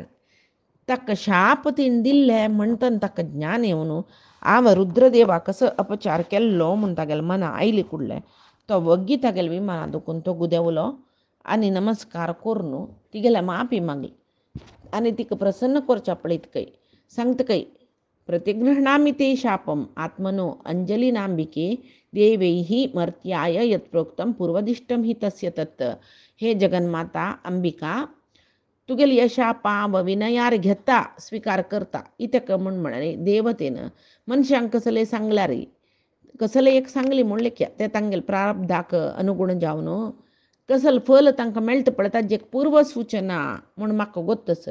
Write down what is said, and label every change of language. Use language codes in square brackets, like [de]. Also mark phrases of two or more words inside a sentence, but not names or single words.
[kok] ताका शाप तिणें दिल्ले म्हणटना ताका ज्ञान येवन हांव रुद्रदेवाक कसो अपचार केल्लो म्हूण तागेलें मना आयली कुडलें तो वग्गी तागेल्या विमाना दुखून तो गुदेवलो आनी नमस्कार करून तिगेल्या माफी मागली आनी तिका प्रसन्न करच्या पळयतकय सांगतकय [sa] प्रतिगृह्णामि ते शापम आत्मनो अंजलिनांबिके देवैः मर्त्याय यत्प्रोक्तं पूर्वदिष्टं हि तस्य तत्. [kok] हे जगन्माता अंबिका, तुगेल या शापाव विनयार घेता स्वीकार करता इतक म्हणे देवतेनं मनशांक कसले सांगल्यार कसले एक सांगली म्हणले की ते तांगेल प्रारब्धाक अनुगुण जावन कसल फल तांकां मेळटा पळय ताची एक पूर्व सूचना म्हूण म्हाका गोत्तस.